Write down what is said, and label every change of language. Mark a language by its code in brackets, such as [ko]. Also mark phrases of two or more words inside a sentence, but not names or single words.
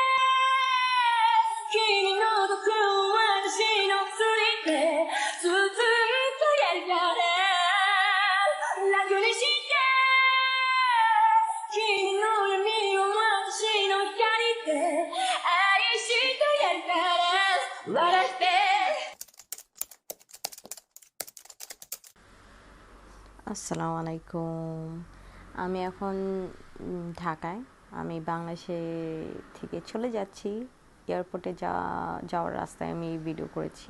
[ja] 君の毒を私の薬でずっとやるから楽にして君の闇を私の光で愛してやるから笑って [ar] السلام عليكم. [bn] আমি এখন ঢাকায়। আমি বাংলাদেশে থেকে চলে যাচ্ছি। এয়ারপোর্টে যাওয়ার রাস্তায় আমি ভিডিও করেছি।